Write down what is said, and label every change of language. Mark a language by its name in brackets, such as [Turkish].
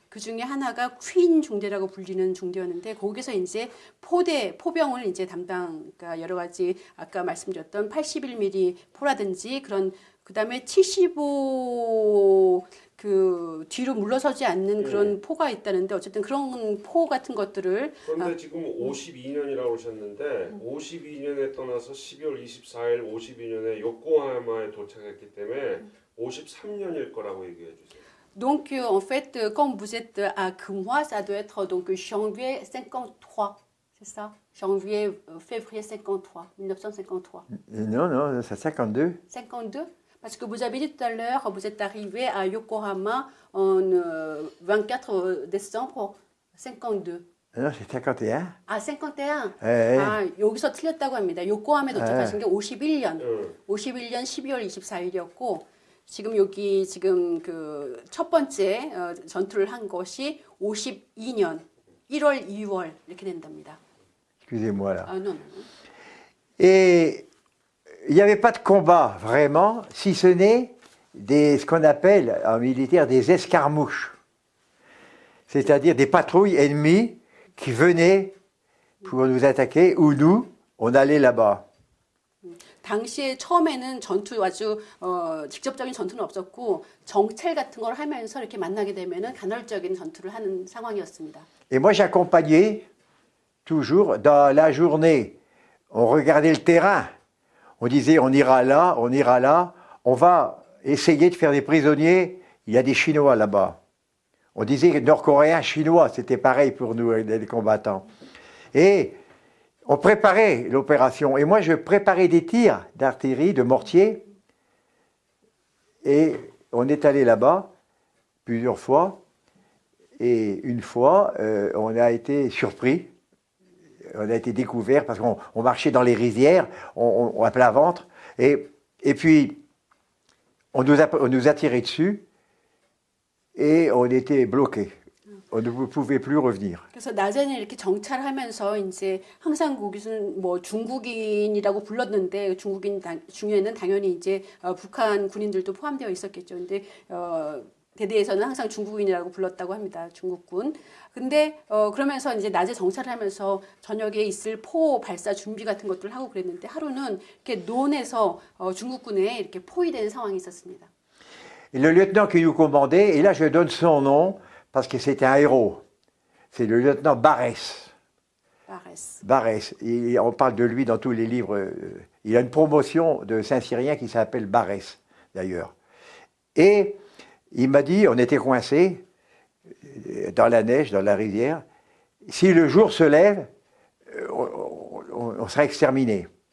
[Korean] 그 중에 하나가 퀸 중대라고 불리는 중대였는데 거기서 이제 포병을 이제 그러니까 여러 가지 아까 말씀드렸던 81mm 포라든지 그런 그다음에 75 그 뒤로 물러서지 않는 그런 포가 있다는데 어쨌든 그런 포 같은 것들을 그런데 지금 52년이라고 하셨는데 52년에 떠나서 12월 24일 52년에 요코하마에 도착했기 때문에 53년일 거라고 얘기해 주세요. [French] Donc en fait quand vous êtes à Kumwa ça doit être donc janvier 53 c'est ça février 53 1953. Non, c'est 52. 52. Parce que vous avez dit tout à l'heure, vous êtes arrivé à Yokohama en 24 décembre 52. Non, c'est 51. [Korean] 아, 51. 예, 예. 아, 여기서 틀렸다고 합니다. 요코함에 도착하신 게 51년. 응. 51년 12월 24일이었고 지금 여기 지금 그 첫 번째 전투를 한 것이 52년 1월 2월 이렇게 된답니다. [French] Excusez-moi là. [Korean] 아, [French] non. Et il n'y avait pas de combat vraiment, si ce n'est ce qu'on appelle en militaire des escarmouches. C'est-à-dire des patrouilles ennemies qui venaient pour nous attaquer ou nous, on allait là-bas. [Korean] 당시에 처음에는 전투 아주 직접적인 전투는 없었고 정찰 같은 걸 하면서 이렇게 만나게 되면은 간헐적인 전투를 하는 상황이었습니다. [French] Et moi, j'accompagnais toujours dans la journée. On regardait le terrain. On disait, on ira là, on va essayer de faire des prisonniers. Il y a des Chinois là-bas. On disait Nord-Coréens, Chinois, c'était pareil pour nous, les combattants. Et on préparait l'opération. Et moi, je préparais des tirs d'artillerie, de mortier. Et on est allé là-bas plusieurs fois. Et une fois, on a été surpris. On a été découvert parce qu'on marchait dans les rizières, on à plat ventre. Et puis, on nous a tiré dessus et on était bloqués. On ne pouvait plus revenir. [Korean] 그래서 낮에는 이렇게 정찰하면서 이제 항상 거기서는 뭐 중국인이라고 불렀는데 중국인 중에는 당연히 이제 북한 군인들도 포함되어 있었겠죠. 근데 대대에서는 항상 중국인이라고 불렀다고 합니다. 중국군. 근데 그러면서 이제 낮에 정찰을 하면서 저녁에 있을 포 발사 준비 같은 것들을 하고 그랬는데 하루는 이렇게 논에서 중국군에 이렇게 포위되는 상황이 있었습니다. [French] Et le lieutenant qui nous commandait, et là je donne son nom parce que c'était un héros, c'est le lieutenant Barès. Barès. Et on parle de lui dans tous les livres. Il a une promotion de Saint-Cyrien qui s'appelle Barès, d'ailleurs. Et il m'a dit, on était coincés dans la neige, dans la rivière, si le jour se lève, on sera exterminés.